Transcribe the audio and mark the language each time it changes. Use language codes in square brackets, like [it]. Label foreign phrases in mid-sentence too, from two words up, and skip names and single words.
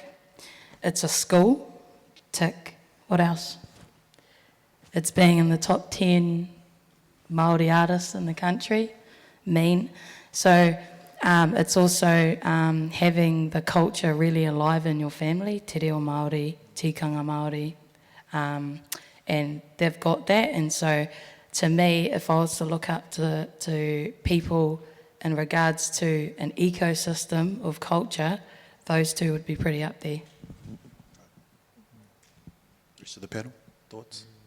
[en] It's a school, tick. What else? It's being in the top 10 Māori artists in the country, mean. So it's also having the culture really alive in your family, [mi] te reo Māori, tikanga Māori, [en] and they've got that. And so to me, if I was to look up to people in regards to an ecosystem of culture, those two would be pretty up there. Rest of the panel, thoughts?